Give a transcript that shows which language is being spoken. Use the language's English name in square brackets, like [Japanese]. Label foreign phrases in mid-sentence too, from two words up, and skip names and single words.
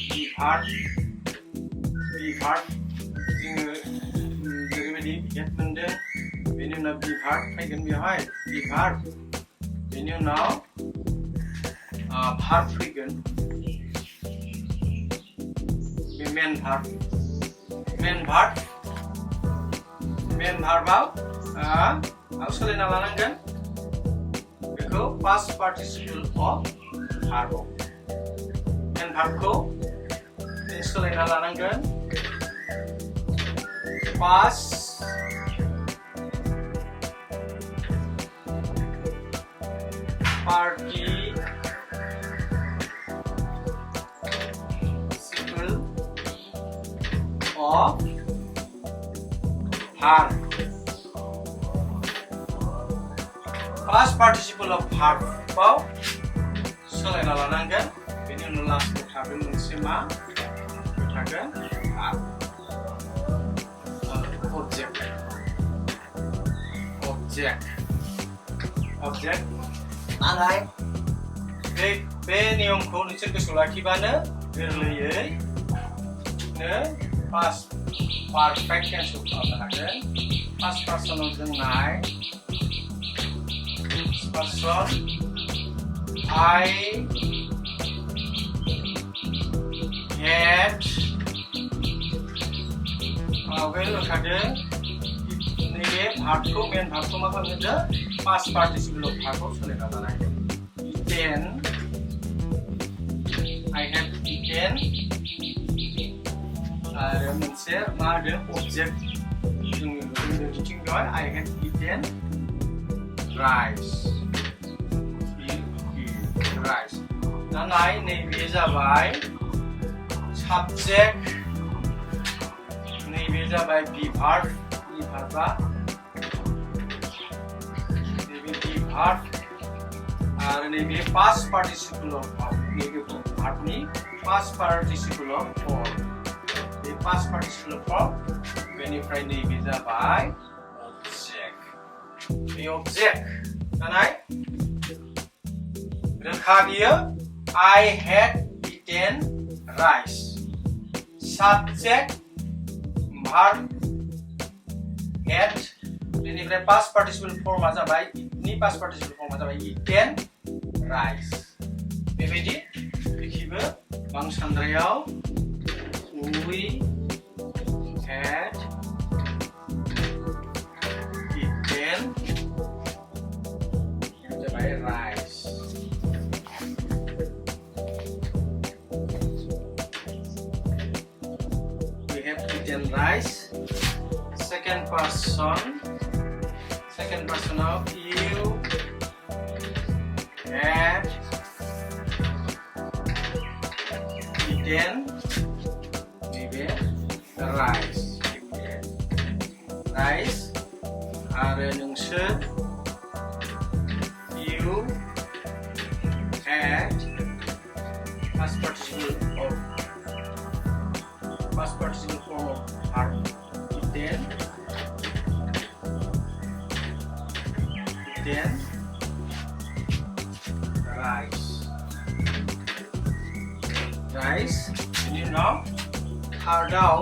[Bodo] जोङो जेरैबायदि get मोनदों बेनि उनाव verb फैगोन बेवहाय verb बेनि उनाव verb फैगोन बे [English] main verb [Bodo] आव सोलायना लानांगोन बेखौ [English] past participle of verb main verb [Bodo] खौ सोलायना लानांगोन [English] past participle of verb [Bodo] past participle of verb सोलायना लानांगोन बेनि उनाव लास्टआव थागोन मोनसे मा थागोन object नालाय बे नियमखौ नोंसोर गोसोआव लाखिबानो गोरलैयैनो [English] past perfect tense [Bodo] खालामनो हागोन [English] past personal [Bodo] जोंनाय [English] person I had [Bodo] होखादों नैबे [English] verbखौ main verbखौ [Bodo] मा खालामदों [English] past participle of verbखौ [Bodo] सोलायना लानाय [English] eaten I had eaten [Bodo] आरो मोनसे मा होदों object जोंनि बिथिं दं [English] I had eaten rice [Bodo] नालाय नैबे जाबाय subject नैबे जाबाय verb verbआ नैबे verb आरो नैबे [English] past participle of verb [Bodo] नैबे verbनि past participle of verb बे past participle of verb बेनिफ्राय नैबे जाबाय object बे object नालाय रोखा बियो [English] I had eaten rice subject verb had [Bodo] बेनिफ्राय [English] past participle form [Bodo] जाबाय नि [English] past participle form [Bodo] जाबाय [English] eaten rice [Bodo] बेबायदि बेखिबो बांसानद्रायाव [English] we had eaten जाबाय rice rice second person of you had eaten maybe rice [Bodo] आरो नोंसोर [English] you had past participle form of verb eaten rice you know third